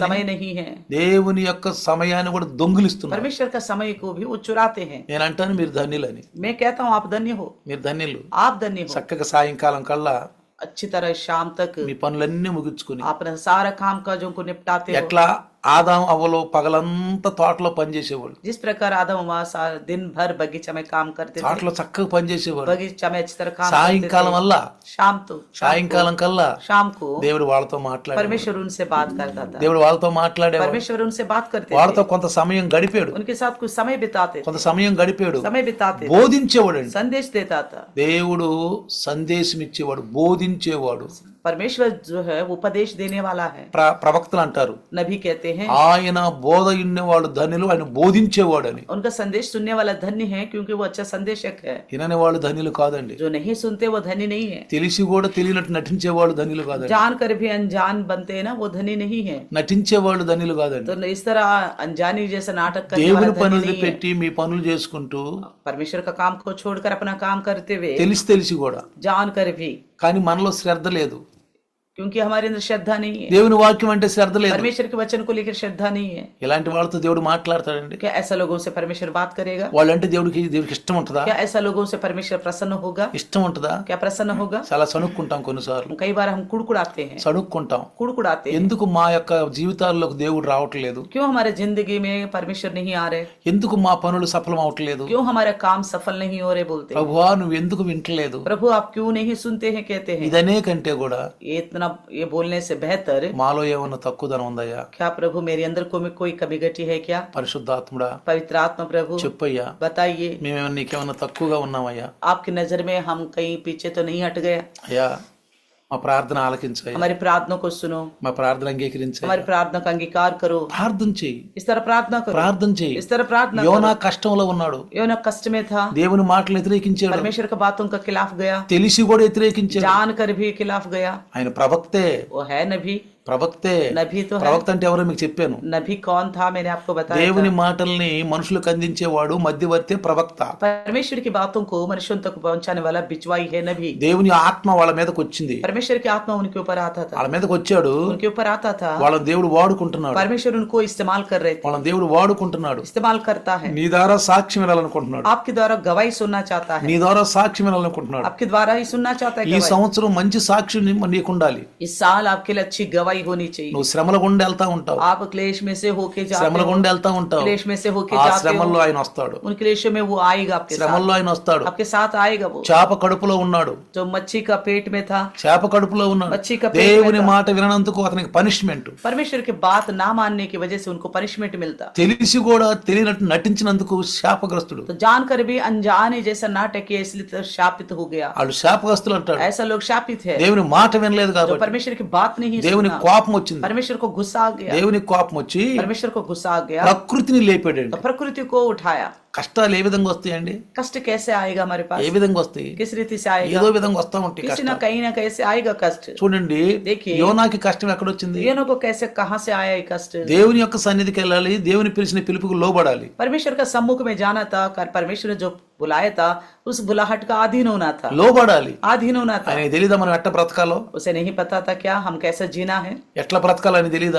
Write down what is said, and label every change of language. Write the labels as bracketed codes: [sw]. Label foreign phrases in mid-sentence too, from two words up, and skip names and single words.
[hi] समय नहीं है। [te] దేవుని యొక్క సమయాన్ని కూడా దొంగిలిస్తున్నారు. [hi] परमेश्वर का समय को भी वो चुराते हैं। [te] నేను అంటాను మీరు ధన్యులని, [hi] मैं कहता हूँ आप धन्य हो, [te] మీరు ధన్యులు. [hi] आप धन्य हो। [te] చక్కగా సాయంకాలం కల్లా [hi] अच्छी तरह शाम तक [te] మీ పనులన్నీ ముగించుకుని, [hi] अपना सारा काम काजों को निपटाते हो। [te] ఎట్లా ఆదాం అవ్వలో పగలంతా తోటలో పనిచేసేవాళ్ళు, [hi] जिस प्रकार आदम वहाँ सारा दिन भर बगीचा में काम करते थे, [te] తోటలో చక్కగా పనిచేసేవాళ్ళు. [hi] बगीचा में अच्छी तरह काम [te] సాయంకాలం [hi] करते [te] వల్ల [hi] थे। शाम [te] సాయంకాలం కల్లా [hi] शाम को [te] దేవుడు వాళ్ళతో మాట్లాడాడు. [hi] परमेश्वर उनसे बात करता था, [te] దేవుడు వాళ్ళతో మాట్లాడేవాడు, [hi] परमेश्वर उनसे बात करते [te] వాళ్ళతో [hi] थे, [te] కొంత సమయం గడిపాడు, [hi] उनके साथ कुछ समय बिताते थे, [te] కొంత సమయం గడిపాడు, [hi] समय बिताते थे, [te] బోధించేవాడు అండి. [hi] संदेश देता था। [te] దేవుడు సందేశం ఇచ్చేవాడు, బోధించేవాడు. [hi] परमेश्वर जो है वो उपदेश देने वाला है। [te] ప్రవక్తలు అంటారు, [hi] नबी कहते हैं [te] ఆయన బోధ ఇన్నేవాడు ధన్యులు, ఆయన బోధించేవాడు అని. [hi] उनका संदेश सुनने वाला धन्य है, क्योंकि वो अच्छा संदेशक है। [te] వినని వాళ్ళు ధన్యులు కాదండి, [hi] जो नहीं सुनते वो धनी नहीं है, [te] తెలిసి కూడా తెలియనట్టు నటించేవాళ్ళు ధన్యులు కాదండి, [hi] जान कर भी अनजान बनते हैं ना, वो धनी नहीं है। [te] నటించేవాళ్ళు ధన్యులు కాదండి. [hi] तो इस तरह अनजानी जैसा नाटक करने [te] దేవుని [hi] वाला धनी [te] పనులు [hi] नहीं है। [te] పెట్టి మీ పనులు చేసుకుంటూ [hi] परमेश्वर का काम को छोड़कर अपना काम करते हुए [te] తెలిసి కూడా, [hi] जान कर भी, [te] కానీ మనలో శ్రద్ధ లేదు. [hi] क्योंकि हमारे अंदर श्रद्धा नहीं है, [te] దేవుని వాక్యం అంటే శ్రద్ధ లేదు. [hi] परमेश्वर के वचन को लेकर श्रद्धा नहीं है। [te] ఇలాంటి వాళ్ళతో దేవుడు మాట్లాడతాడండి. [hi] क्या ऐसा लोगों से परमेश्वर बात करेगा? [te] వాళ్ళంటే దేవుడికి ఇష్టం ఉంటుందా? [hi] क्या ऐसा लोगों से परमेश्वर प्रसन्न होगा? [te] ఇష్టం ఉంటుందా? [hi] क्या प्रसन्न होगा? [te] చాలా సణుక్కుంటాం కొన్నిసార్లు, [hi] कई बार हम कुड़कुड़ाते हैं, [te] సణుక్కుంటాం. [hi] कुड़कुड़ाते हैं। [te] ఎందుకు మా యొక్క జీవితాల్లోకి దేవుడు రావట్లేదు? [hi] क्यों हमारे जिंदगी में परमेश्वर नहीं आ रहे? [te] ఎందుకు మా పనులు సఫలం అవట్లేదు? [hi] क्यों हमारे काम सफल नहीं हो रहे? बोलते हैं, [te] ప్రభువా నువ్వు ఎందుకు వింటలేదు? [hi] प्रभु आप क्यों नहीं सुनते हैं? कहते हैं। [te] ఇదనే కంటే కూడా [hi] ये इतना ये बोलने से बेहतर, [te] మాలో ఏమన్నా తక్కువదనం ఉందయ్యా? [hi] क्या प्रभु मेरे अंदर को में कोई कमी घटी है क्या? [te] పరిశుద్ధాత్ముడా [hi] पवित्र आत्मा प्रभु [te] చెప్పయ్యా, [hi] बताइए, [te] మేమేమన్నా నీకేమన్నా తక్కువగా ఉన్నామయ్యా? [hi] आपकी नजर में हम कहीं पीछे तो नहीं हट गए? [te] అయ్యా మా ప్రార్థన ఆలకించయ్యా, [hi] हमारी प्रार्थना को सुनो, [te] మా ప్రార్థన అంగీకరించయ్యా. [hi] हमारी प्रार्थना का अंगीकार करो। [te] ప్రార్థన చెయ్యి, [hi] इस तरह प्रार्थना करो, [te] ప్రార్థన చెయ్యి. [hi] इस तरह प्रार्थना యోనా करो। [te] కష్టంలో ఉన్నాడు, [hi] योना कष्ट में था, [te] దేవుని మాటలు వ్యతిరేకించాడు, [hi] परमेश्वर का बातों का खिलाफ गया, [te] తెలిసి కూడా వ్యతిరేకించాడు. [hi] जान कर भी खिलाफ गया। [te] ఆయన ప్రవక్తే, [hi] वो है नबी, [te] ప్రవక్తే. [hi] नबी तो है। [te] ప్రవక్త అంటే ఎవరో మీకు చెప్పాను. [hi] नबी कौन था मैंने आपको बताया [te] దేవుని [hi] था। [te] మాటల్ని మనుషులకు అందించేవాడు మధ్యవర్తి ప్రవక్త. [hi] परमेश्वर की बातों को मनुष्यों तक पहुंचाने वाला बिचवाई है नबी। [te] దేవుని ఆత్మ వాళ్ళ మీదకి వచ్చింది, [hi] परमेश्वर की आत्मा उनके ऊपर आता था, [te] వాళ్ళ మీదకి వచ్చాడు. [hi] उनके ऊपर आता था। [te] వాళ్ళని దేవుడు వాడుకుంటున్నాడు, [hi] परमेश्वर उनको इस्तेमाल कर रहे थे, [te] వాళ్ళని దేవుడు వాడుకుంటున్నాడు. [hi] इस्तेमाल करता है। [te] నీ ద్వారా సాక్ష్యం వినాలనుకుంటున్నాడు, [hi] आपके द्वारा गवाही सुनना चाहता है, [te] నీ ద్వారా సాక్ష్యం వినాలనుకుంటున్నాడు. [hi] आपके द्वारा ही सुनना चाहता है [te] ఈ [hi] गवाही। [te] సంవత్సరం మంచి సాక్ష్యం నీకు ఉండాలి. [hi] इस साल आपके लिए अच्छी गवाही होनी चाहिए। [te] నువ్వు శ్రమల గుండా వెళ్తా ఉంటావు, [hi] आप क्लेश में से होके जाते [te] శ్రమల [hi] हो, [te] గుండా వెళ్తా ఉంటావు. [hi] क्लेश में से होके [te] ఆ [hi] जाते [te] శ్రమల్లో [hi] हो, [te] ఆయన వస్తాడు, [hi] उन क्लेशों में वो आएगा आपके साथ, [te] శ్రమల్లో ఆయన వస్తాడు. [hi] आपके साथ आएगा वो। [te] చేప కడుపులో ఉన్నాడు, [hi] जो मच्छी का पेट में था, [te] చేప కడుపులో ఉన్నాడు. [hi] మచ్చి का पेट [te] దేవుని [hi] में था। [te] మాట విననందుకు అతనికి పనిష్మెంట్, [hi] परमेश्वर की बात ना मानने की वजह से उनको पनिशमेंट मिलता। [te] తెలిసి కూడా తెలియనట్టు నటించినందుకు శాపగ్రస్తుడు. [hi] तो जानकर भी अनजाने जैसा नाटक किया इसलिए तो शापित हो गया। [te] వాళ్ళు శాపగ్రస్తులు అంటాడు. [hi] ऐसा लोग शापित है [te] దేవుని మాట వినలేదు [hi] जो [te] కాబట్టి [hi] परमेश्वर की बात नहीं [te] దేవుని [hi] सुना। [te] కోపం వచ్చింది, [hi] परमेश्वर को गुस्सा आ गया, [te] దేవుని కోపం వచ్చి [hi] परमेश्वर को गुस्सा आ गया, [te] ప్రకృతిని లేపాడండి. [hi] तो प्रकृति को उठाया। [te] కష్టాలు ఏ విధంగా వస్తాయండి? [hi] कष्ट कैसे आएगा हमारे पास? [te] ఏ విధంగా వస్తాయి? [hi] किस रीति से आएगा? [te] ఏదో విధంగా వస్తా ఉంటాయి [hi] किसी [te] కష్టాలు. [hi] ना कहीं ना कैसे आएगा कष्ट। [te] చూడండి, [hi] देखिए, [te] యోనాకి కష్టం ఎక్కడొచ్చింది? [hi] योना को कैसे कहां से आया ये कष्ट? [te] దేవుని యొక్క సన్నిధికి వెళ్ళాలి, దేవుని పిలిచిన పిలుపుకు లోబడాలి. [hi] परमेश्वर का सम्मुख में जाना था, परमेश्वर ने जो बुलाया था उस बुलाहट का अधीन होना था, [te] లోబడాలి. [hi] अधीन होना था। [te] ఆయనకి తెలీదా మనం ఎట్లా బ్రతకాలో? [hi] उसे नहीं पता था क्या हम कैसे जीना है? [te] ఎట్లా బ్రతకాలని తెలీదా?